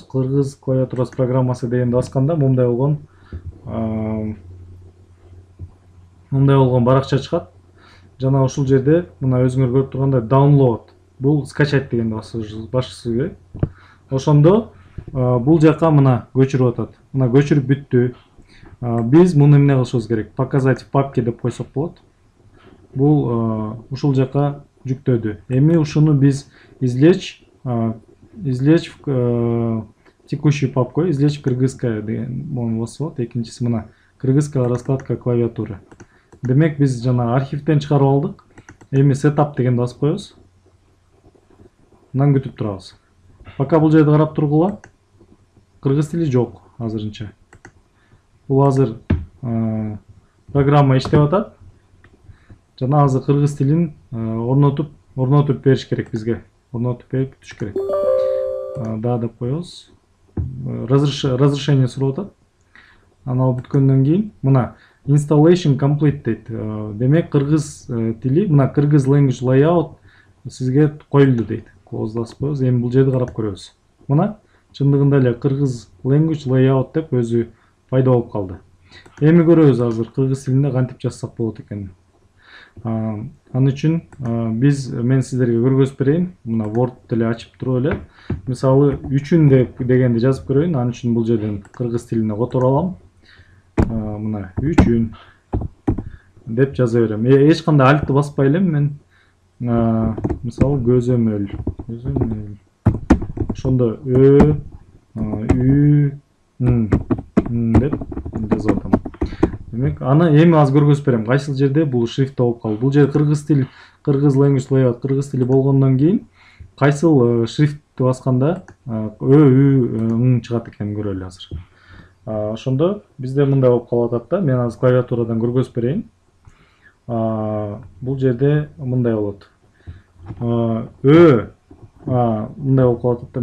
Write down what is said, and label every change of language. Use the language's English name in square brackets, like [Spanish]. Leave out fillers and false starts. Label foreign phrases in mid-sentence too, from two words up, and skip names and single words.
[Kyrgyz] Кыргыз клавиатурасы программасы дегенди басканда мындай болгон баракча чыгат. Жана ушул жерде мына өзүңөр көрүп тургандай download, бул скачать дегенди басышыбыз керек. Ошондо бул жака мына көчүрүп атат. Мына көчүрүп бүттү. Биз муну эмне кылышыбыз керек? [Russian] Показать в папке [Kyrgyz] деп койсок болот. Бул ушул жака жүктөдү. Эми ушуну биз [Russian] извлечь в текущую папку, извлечь в кыргызская [Kyrgyz] деген мону басып болот. Экинчиси мына [Russian] кыргызская раскладка клавиатуры. [Kyrgyz] Демек биз жана архивден чыгарып алдык. Эми setup дегенди басып коебуз. Мындан күтүп турабыз. Пока бул жерди карап тургула. Кыргыз тили жок азырынча. Бул азыр программа иштеп атат. Жана азыр кыргыз тилин орнотуп бериш керек бизге. Орнотуп берип бүтүш керек. Да деп коебуз. Разрешение сурап атат. Анал бүткөндөн кийин мына [English] installation complete [Kyrgyz] дейт. Демек кыргыз тили, мына кыргыз [English] language layout [Kyrgyz] сизге коюлду дейт. Клоуз басып коебуз. Эми бул жерди карап көрөбүз. Мына чындыгында эле кыргыз [English] language layout [Kyrgyz] деп өзү пайда болуп калды. Эми көрөбүз азыр кыргыз тилинде кантип жазсак болот экенин. Аны үчүн мен сиздерге көргөзүп берейин. Мына Word деле ачып туруп эле. Мисалы 3 дегенди жазып көрөйүн. Аны үчүн бул жерден кыргыз тилине которуп алам. Мына 3 деп жаза берем. Эч кандай альтты баспай элем мен. Мисалы көзөмөл. Ошондо ө, ү, деп жазып атам. Демек, аны эми аз көргөзүп берем. Кайсыл жерде бул шрифт болуп калды. Бул жер кыргыз тил, кыргыз [English] language layout, [Kyrgyz] кыргыз тили болгондон кийин кайсыл шрифтти басканда ө, ү, чыгат экенин көрөлү азыр. Ошондо бизде мындай болуп калып атат да. Мен азыр клавиатурадан көргөзүп берейин. Бул жерде мындай болот. Мындай болуп калып атат да.